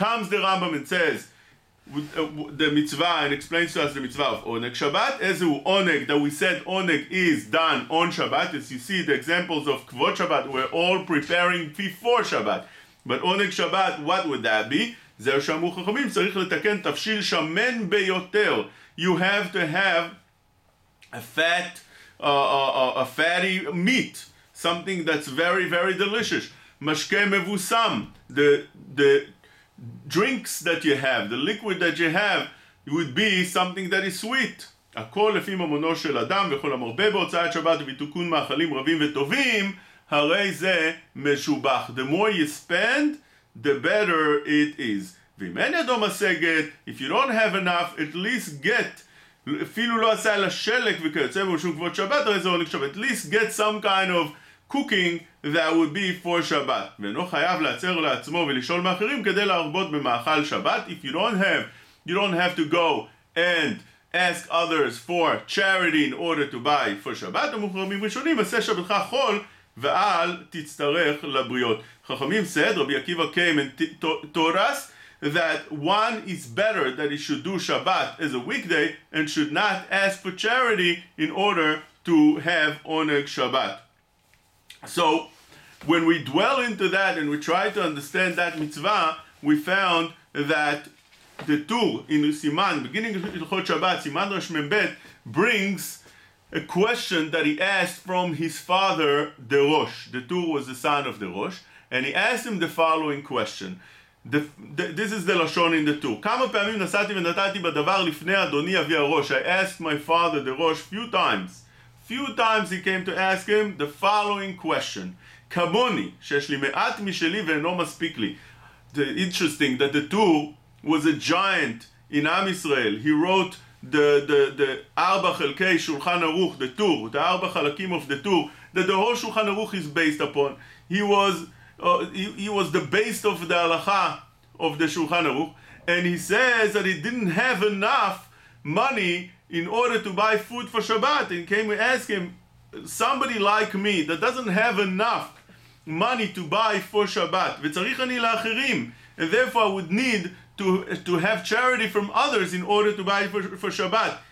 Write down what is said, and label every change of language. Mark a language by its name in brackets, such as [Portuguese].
[English] Comes the Rambam and says the mitzvah and explains to us the mitzvah of Oneg Shabbat. [Hebrew] Ezu Oneg, [English] that we said Oneg is done on Shabbat. As you see the examples of kavod Shabbat, we're all preparing before Shabbat. But Oneg Shabbat, what would that be? [Hebrew] זהו שאמרו חכמים, צריך לתקן תבשיל שמן ביותר. [English] You have to have a fatty meat, something that's very, very delicious. [Hebrew] משקה מבוסם, [English] the drinks that you have, the liquid that you have, would be something that is sweet. [Hebrew] הכל לפי ממונו של אדם, וכל המרבה בהוצאת שבת ובתיקון מאכלים רבים וטובים, הרי זה משובח. [English] The more you spend, the better it is. [Hebrew] ואם אין ידו משגת, [English] if you don't have enough, at least get, [Hebrew] אפילו לא עשה לה שלק וכיוצא בו שום כבוד שבת, הרי זה עונג שבת. [English] At least get some kind of cooking that would be for שבת. [Hebrew] ואינו חייב לעצר לעצמו ולשאול מאחרים כדי להרבות במאכל שבת. [English] If you don't have to go and ask others for charity in order to buy for Shabbat. [Hebrew] המוחרמים ראשונים, עשה שבתך חול ואל תצטרך לבריות. [English] Chachamim said, Rabbi Akiva came and taught us that one is better that he should do Shabbat as a weekday and should not ask for charity in order to have Oneg Shabbat. So, when we dwell into that and we try to understand that mitzvah, we found that the Tur in Siman, beginning of Hilchot Shabbat, Siman Rosh Membet, brings a question that he asked from his father, the Rosh. The Tur was the son of the Rosh, and he asked him the following question. This is the Lashon in the Tur. [Hebrew] כמה פעמים נסעתי ונתתי בדבר לפני אדוני אבי הראש. [English] I asked my father, the Rosh, few times he came to ask him the following question. [Hebrew] כמוני, שיש לי מעט משלי ואינו מספיק לי. [English] Interesting that the Tur was a giant in Am Yisrael. He wrote the Arba Chelkei Shulchan Aruch, the Tur, the Arba Chalakim of the Tur, that the whole Shulchan Aruch is based upon. He was the base of the Halacha of the Shulchan Aruch, and he says that he didn't have enough money in order to buy food for Shabbat, and came and asked him, somebody like me that doesn't have enough money to buy for Shabbat, [Hebrew] v'tzarich ani la'achirim, [English] and therefore I would need to have charity from others in order to buy for Shabbat.